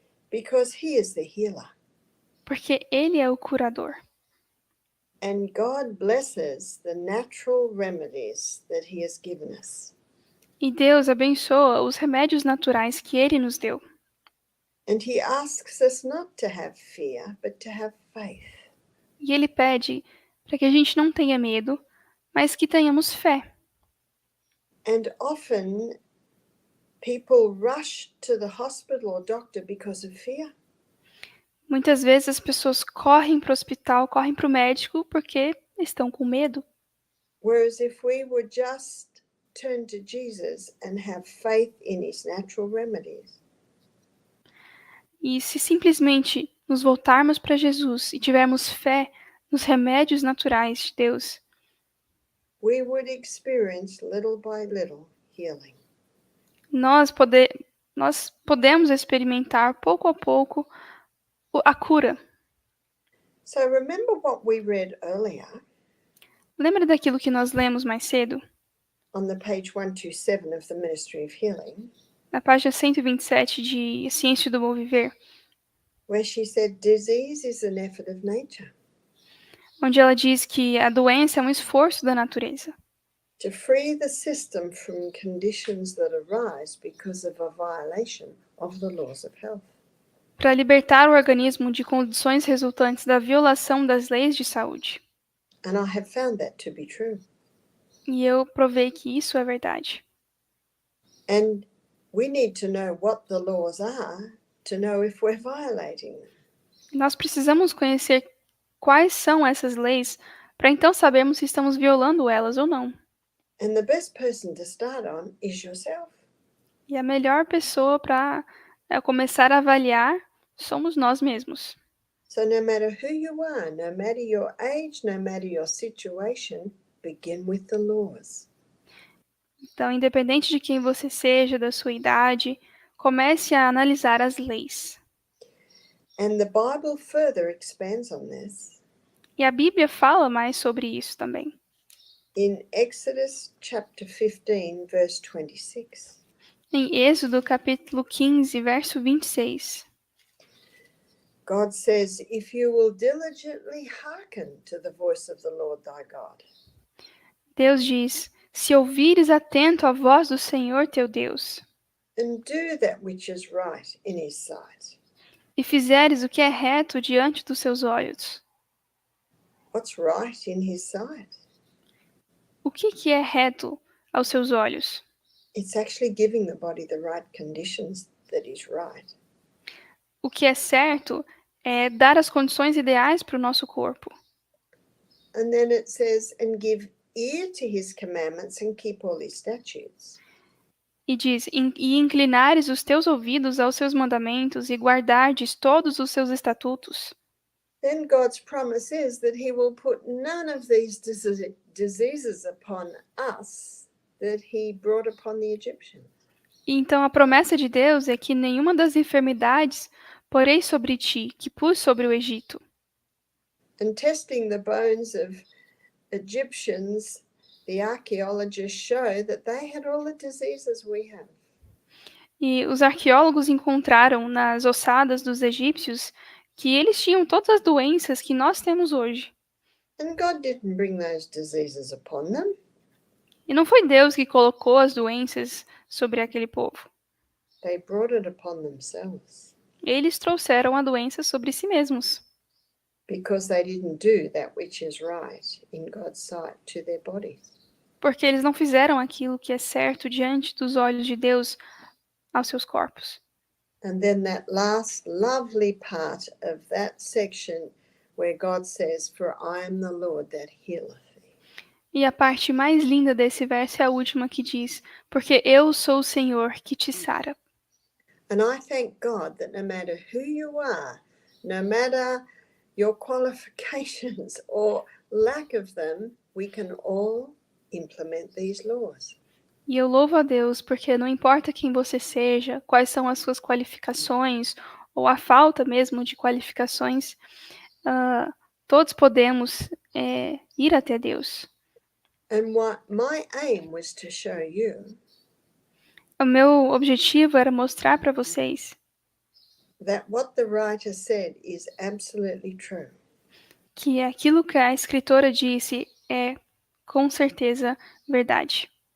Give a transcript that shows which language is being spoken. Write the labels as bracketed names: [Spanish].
[English] Because he is the healer. [Portuguese] porque ele é o curador. [English] And God blesses the natural remedies that he has given us. [Portuguese] E Deus abençoa os remédios naturais que ele nos deu. [English] And he asks us not to have fear, but to have faith. [Portuguese] E ele pede para que a gente não tenha medo, mas que tenhamos fé. [English] And often people rush to the hospital or doctor because of fear. [Portuguese] Muitas vezes as pessoas correm para o hospital, correm para o médico porque estão com medo. [English] Whereas if we would just turn to Jesus and have faith in his natural remedies, [Portuguese] E se simplesmente nos voltarmos para Jesus e tivermos fé nos remédios naturais de Deus, [English] we would experience little by little healing. [Portuguese] nós podemos experimentar pouco a pouco a cura. [English] So remember what we read earlier [Portuguese] Lembra daquilo que nós lemos mais cedo? [English] on the page 127 of the Ministry of Healing, [Portuguese] Na página 127 de Ciência do Bom Viver, [English] where she said disease is an effort of nature [Portuguese] onde ela diz que a doença é um esforço da natureza [English] to free the system from conditions that arise because of a violation of the laws of health. [Portuguese] para libertar o organismo de condições resultantes da violação das leis de saúde. [English] And I have found that to be true. [Portuguese] E eu provei que isso é verdade. [English] And we need to know what the laws are to know if we're violating them. [Portuguese] Nós precisamos conhecer quais são essas leis para então sabermos se estamos violando elas ou não. [English] And the best person to start on is yourself. [Portuguese] E a melhor pessoa para começar a avaliar somos nós mesmos. [English] So no matter who you are, no matter your age, no matter your situation, begin with the laws. [Portuguese] Então, independente de quem você seja, da sua idade, comece a analisar as leis. [English] And the Bible further expands on this. [Portuguese] E a Bíblia fala mais sobre isso também. [English] In Exodus chapter 15, verse 26, [Portuguese] Em Êxodo capítulo 15, verso 26, [English] God says, If you will diligently hearken to the voice of the Lord thy God, [Portuguese] Deus diz: Se ouvires atento a voz do Senhor teu Deus, [English] and do that which is right in his sight. [Portuguese] e fizeres o que é reto diante dos seus olhos. [English] What's right in his sight? [Portuguese] O que é reto aos seus olhos? [English] It's actually giving the body the right conditions that is right. [Portuguese] O que é certo é dar as condições ideais para o nosso corpo. [English] And then it says, and give ear to his commandments and keep all his statutes. [Portuguese] E diz: E inclinares os teus ouvidos aos seus mandamentos e guardardes todos os seus estatutos. [English] Then God's promise is that he will put none of these diseases upon us that he brought upon the Egyptians. [Portuguese] E então a promessa de Deus é que nenhuma das enfermidades porei sobre ti, que pus sobre o Egito. [English] And testing the bones of Egyptians, the archaeologists show that they had all the diseases we have. [Portuguese] E os arqueólogos encontraram nas ossadas dos egípcios que eles tinham todas as doenças que nós temos hoje. [English] And God didn't bring those diseases upon them. [Portuguese] E não foi Deus que colocou as doenças sobre aquele povo. [English] They brought it upon themselves [Portuguese] Eles trouxeram a doença sobre si mesmos, [English] because they didn't do that which is right in God's sight to their bodies. [Portuguese] porque eles não fizeram aquilo que é certo diante dos olhos de Deus aos seus corpos. [English] And then that last lovely part of that section where God says, For I am the Lord that healeth thee. [Portuguese] E a parte mais linda desse verso é a última que diz: Porque eu sou o Senhor que te sara. [English] And I thank God that no matter who you are, no matter your qualifications or lack of them, we can all implement these laws. [Portuguese] E eu louvo a Deus porque não importa quem você seja, quais são as suas qualificações, ou a falta mesmo de qualificações, todos podemos ir até Deus. [English] And what my aim was to show you [Portuguese] O meu objetivo era mostrar para vocês [English] that what the writer said is absolutely true. [Portuguese] que aquilo que a escritora disse é com certeza verdade.